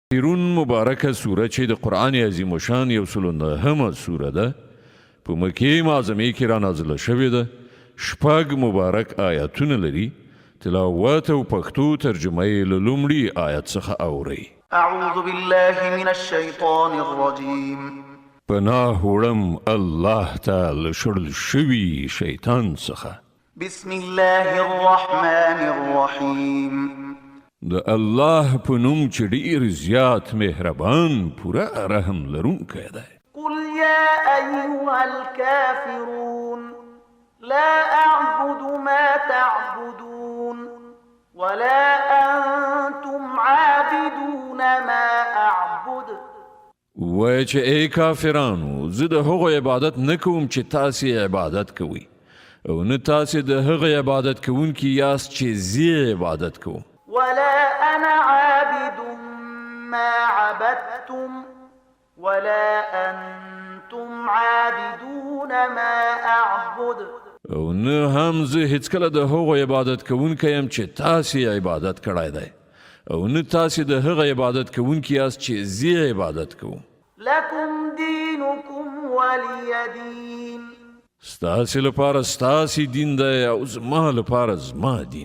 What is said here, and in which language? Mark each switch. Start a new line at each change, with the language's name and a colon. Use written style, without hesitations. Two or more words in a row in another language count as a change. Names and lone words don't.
Pashto: کافرون مبارکه سوره چې د قرآن عظیم شان 109 سوره ده په مکې معظمې کې را نازله شوې ده. 6 مبارک آیاتونه لري. تلاوت او پښتو ترجمه یې له لومړي آیت څخه اورئ.
Arabic: اعوذ بالله من الشیطان الرجیم.
Pashto: پناه وړم الله تعالی شړل شوي شیطان څخه.
Arabic: بسم الله الرحمن الرحیم.
Pashto: د الله په نوم چې ډېر زیات مهربان پوره رحم لرونکی دی.
Arabic: قل یا ایها الكافرون لا اعبد ما تعبدون ولا انتم عابدون ما اعبد.
Pashto: وای چې ای کافرانو زه د هغو عبادت نه کوم چې تاسې عبادت کوئ او نه تاسې د هغه عبادت کوونکي یاست چې زه عبادت کوم.
Arabic: ولا انا عابد ما عبدتم ولا انتم عابدون ما اعبد.
Pashto: او نه هم زه هیڅکله د هغو عبادت کوونکی یم چې تاسې عبادت کړی دی او نه تاسې د هغه عبادت کوونکي یاست چې زه عبادت کوم.
Arabic: لکم دینکم ولی دین.
Pashto: ستاسې لپاره ستاسې دین دی او زما لپاره زما دین.